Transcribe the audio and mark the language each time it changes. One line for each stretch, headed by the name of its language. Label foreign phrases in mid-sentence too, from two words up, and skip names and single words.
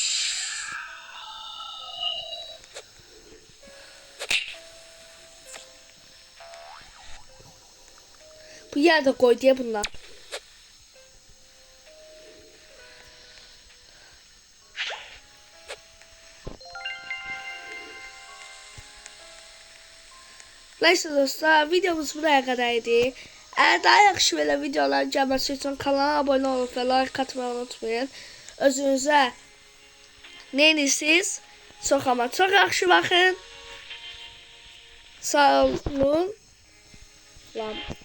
Turkish: Bu yerde koy diye bunlar. Neyse dostlar videomuz buraya kadardı. Eğer daha
Azerbaijani: yaxşı belə videolar gəlməsi üçün
Turkish: kanala abone olup və like atmayı unutmayın.
Azerbaijani: Özünüzə nə edirsiniz? Çox ama çox yaxşı baxın. Sağ olun.
Turkish: Lan.